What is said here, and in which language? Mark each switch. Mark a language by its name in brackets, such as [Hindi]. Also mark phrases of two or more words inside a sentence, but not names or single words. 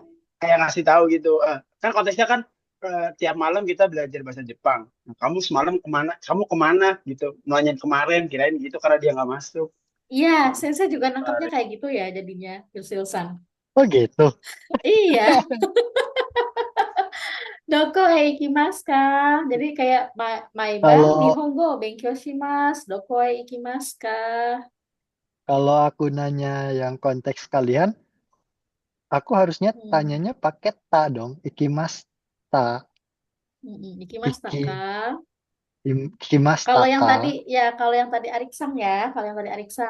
[Indonesian] jadi kayak ngasih tahu gitu. Kan konteksnya kan tiap malam kita belajar bahasa Jepang. Nah, kamu semalam kemana? Kamu kemana gitu? Nanyain kemarin, kirain gitu karena dia nggak masuk. iya, Sensei juga nangkepnya kayak gitu ya jadinya, Yusil-san. oh gitu. Iya, [Japanese] どこ行きますか? [Indonesian] Jadi kayak maibang Kalau [Japanese] 日本語勉強します. どこ行きますか? [Indonesian] kalau aku nanya yang konteks kalian, aku harusnya Hmm. tanyanya pakai ta dong. Ikimasta. [Japanese] Ikimasta Iki, ka? ikimasta [Indonesian] Kalau yang [Japanese] ka. [Indonesian] tadi ya, kalau yang tadi Ariksang ya, kalau yang tadi Ariksang.